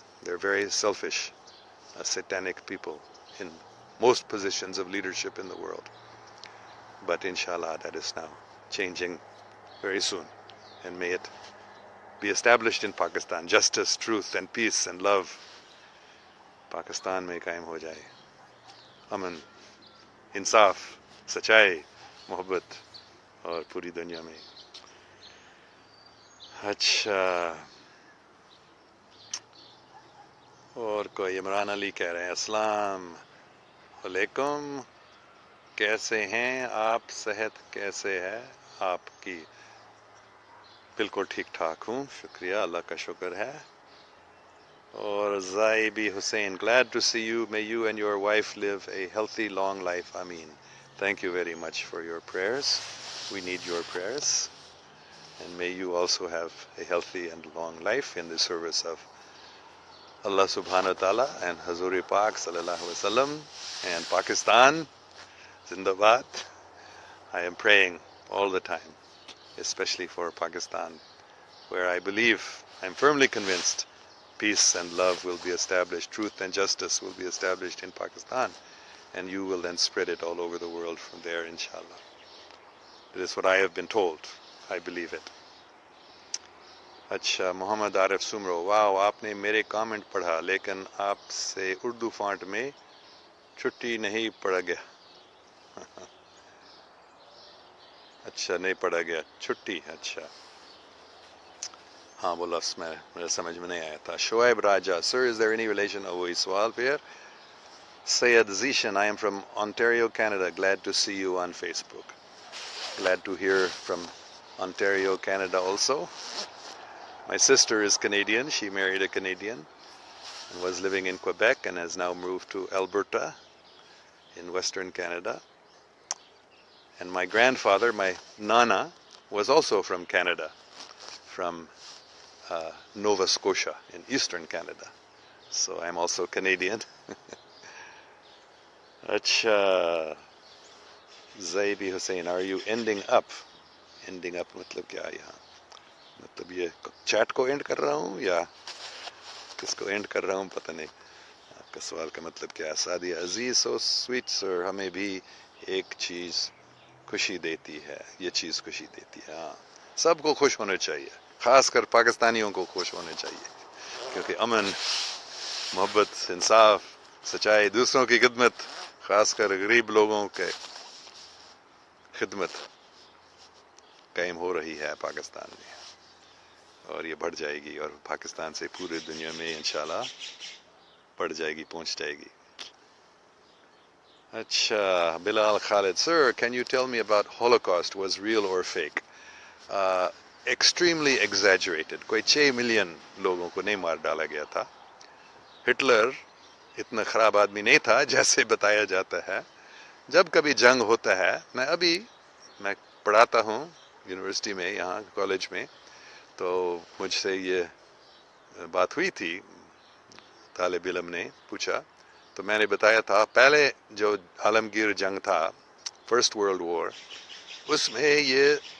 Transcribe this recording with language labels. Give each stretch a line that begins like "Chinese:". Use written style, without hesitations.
English: They're very selfish, satanic people in most positions of leadership in the world. But inshallah, that is now changing very soon. And may it be established in Pakistan. Justice, truth and peace and love
Urdu: Pakistan میں قائم ہو جائے. امن, انصاف, سچائی, محبت, اور پوری دنیا میں. اچھا, اور کوئی عمران علی کہہ رہے ہیں, السلام علیکم, کیسے ہیں آپ, صحت کیسے ہے آپ کی بالکل ٹھیک ٹھاک ہوں، شکریہ، اللہ کا شکر ہے.
English: اور Zaibi Hussain, glad to see you, may you and your wife live a healthy long life, Ameen. Thank you very much for your prayers, we need your prayers, and may you also have a healthy and long life in the service of Allah subhanahu wa ta'ala and Hazur Pak sallallahu alaihi wasallam and Pakistan Zindabad. I am praying all the time, especially for Pakistan, where I believe, I'm firmly convinced, peace and love will be established, truth and justice will be established in Pakistan, and you will then spread it all over the world from there, inshallah. That is what I have been told. I believe it.
Urdu: اچھا, محمد عارف سمرو, واو, آپ نے میرے comment پڑھا لیکن آپ سے Urdu font میں چھٹی نہیں پڑھا گیا. اچھا, نہیں پڑھا گیا چھٹی. اچھا ہاں, وہ لفظ میرے سمجھ میں نہیں آیا تھا.
English: Shoaib Raja, sir, is there any relation of
Urdu: وہی سوال پھر.
English: Sayed Zishan, I am from Ontario, Canada. Glad to see you on Facebook. Glad to hear from Ontario, Canada also. My sister is Canadian. She married a Canadian and was living in Quebec and has now moved to Alberta in Western Canada. And my grandfather, my Nana, was also from Canada, from Nova Scotia in Eastern Canada. So I'm also Canadian. Acha, Zaibi Hussain, are you ending up?
Urdu: Ending up matlab kya hai yahan? مطلب یہ chat کو and کر رہا ہوں یا کس کو and کر رہا ہوں پتہ نہیں. آپ کا سوال کا مطلب کیا ہے. سعدیہ عزیز,
English: so sweet sir,
Urdu: ہمیں بھی ایک چیز خوشی دیتی ہے, یہ چیز خوشی دیتی ہے. ہاں, سب کو خوش ہونا چاہیے, خاص کر پاکستانیوں کو خوش ہونا چاہیے, کیونکہ امن, محبت, انصاف, سچائی, دوسروں کی خدمت, خاص کر غریب لوگوں کے خدمت قائم ہو رہی ہے پاکستان میں, اور یہ بڑھ جائے گی, اور پاکستان سے پورے دنیا میں انشاءاللہ بڑھ جائے گی, پہنچ جائے گی.
English: اچھا, Bilal Khalid, sir, can you tell me about Holocaust, was real or fake? Extremely exaggerated.
Urdu: کوئی 6 ملین لوگوں کو نہیں مار ڈالا گیا تھا. ہٹلر اتنا خراب آدمی نہیں تھا جیسے بتایا جاتا ہے. جب کبھی جنگ ہوتا ہے, میں پڑھاتا ہوں یونیورسٹی میں, یہاں کالج میں, تو مجھ سے یہ بات ہوئی تھی, طالب علم نے پوچھا, تو میں نے بتایا تھا پہلے جو عالمگیر جنگ تھا, فرسٹ ورلڈ وار, اس میں یہ